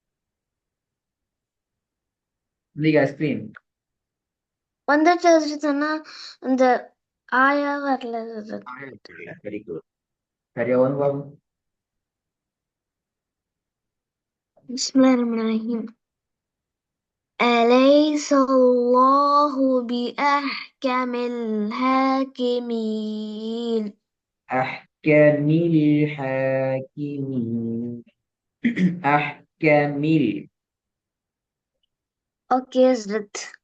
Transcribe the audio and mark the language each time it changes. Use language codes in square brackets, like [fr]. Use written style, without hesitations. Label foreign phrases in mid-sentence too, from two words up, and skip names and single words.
[ta] இந்த ஸ்கிரீன் வந்துச்சு ஹசரத். ஆனா அந்த ஆயா வரல ஹசரத். [en] very good. [ta] சரியா வரும் பாபு. [ar] بسم الله الرحمن الرحيم. أليس الله بأحكم الحاكمين. أحكم الحاكمين. أحكم اوكي حضرت.